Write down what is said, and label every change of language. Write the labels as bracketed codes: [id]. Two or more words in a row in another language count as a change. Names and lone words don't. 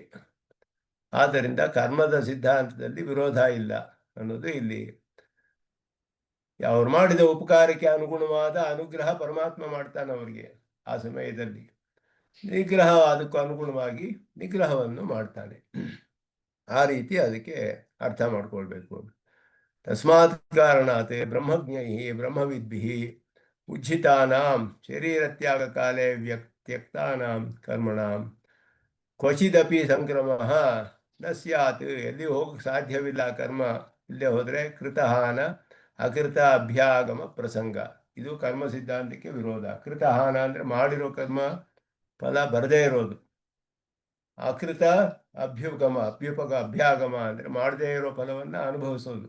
[kn] ಆದ್ದರಿಂದ ಕರ್ಮದ ಸಿದ್ಧಾಂತದಲ್ಲಿ ವಿರೋಧ ಇಲ್ಲ ಅನ್ನೋದು ಇಲ್ಲಿ. ಅವ್ರು ಮಾಡಿದ ಉಪಕಾರಕ್ಕೆ ಅನುಗುಣವಾದ ಅನುಗ್ರಹ ಪರಮಾತ್ಮ ಮಾಡ್ತಾನೆ ಅವರಿಗೆ. ಆ ಸಮಯದಲ್ಲಿ ನಿಗ್ರಹ ಅದಕ್ಕೂ ಅನುಗುಣವಾಗಿ ನಿಗ್ರಹವನ್ನು ಮಾಡ್ತಾನೆ. ಆ ರೀತಿ ಅದಕ್ಕೆ ಅರ್ಥ ಮಾಡ್ಕೊಳ್ಬೇಕು. [sa] ತಸ್ಮಾತ್ ಕಾರಣಾತ್ ಬ್ರಹ್ಮಜ್ಞೈ ಬ್ರಹ್ಮವಿದ್ಭಿ ಉಜ್ಜಿತಾನಾಂ ಶರೀರತ್ಯಾಗ ಕಾಲೇ ತ್ಯಕ್ತಾನಾಂ ಕರ್ಮಣಾಂ ಕ್ವಚಿದಪಿ ಸಂಕ್ರಮ ನ ಸ್ಯಾತ್. [kn] ಎಲ್ಲಿ ಹೋಗಕ್ಕೆ ಸಾಧ್ಯವಿಲ್ಲ ಕರ್ಮ. ಇಲ್ಲೇ ಹೋದರೆ [sa] ಕೃತಹಾನ ಅಕೃತ ಅಭ್ಯಾಗಮ ಪ್ರಸಂಗ. [kn] ಇದು ಕರ್ಮ ಸಿದ್ಧಾಂತಕ್ಕೆ ವಿರೋಧ. ಕೃತಹಾನ ಅಂದರೆ ಮಾಡಿರೋ ಕರ್ಮ ಫಲ ಬರದೇ ಇರೋದು. [sa] ಅಕೃತ ಅಭ್ಯಾಗಮ [kn] ಅಂದರೆ ಮಾಡದೇ ಇರೋ ಫಲವನ್ನು ಅನುಭವಿಸೋದು.